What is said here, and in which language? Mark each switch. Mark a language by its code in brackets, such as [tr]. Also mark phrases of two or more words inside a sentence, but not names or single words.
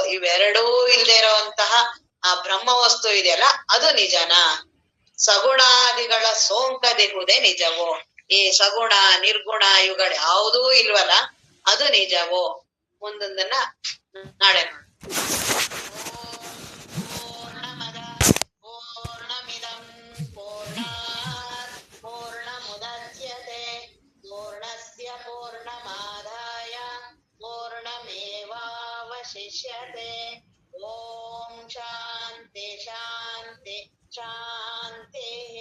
[kn] ಇವೆರಡೂ ಇಲ್ದೇ ಇರೋಂತಹ ಆ ಬ್ರಹ್ಮ ವಸ್ತು ಇದೆಯಲ್ಲ ಅದು ನಿಜನ. ಸಗುಣಾದಿಗಳ ಸೋಂಕದಿರುವುದೇ ನಿಜವೋ. ಈ ಸಗುಣ ನಿರ್ಗುಣ ಇವುಗಳು ಯಾವುದೂ ಇಲ್ವಲ್ಲ ಅದು ನಿಜವೋ. ಮುಂದೊಂದನ್ನ ನಾಳೆ ನೋಡಿ. [sa] ಪೂರ್ಣಮದ ಪೂರ್ಣಮಿದಂ ಪೂರ್ಣಾತ್ ಪೂರ್ಣಮುದಚ್ಯತೆ ಪೂರ್ಣಸ್ಯ ಪೂರ್ಣಮಾದಾಯ ಪೂರ್ಣಮೇವಾವಶಿಷ್ಯತೆ. ಓಂ ಶಾಂತಿ ಶಾಂತಿ ಶಾಂತಿ.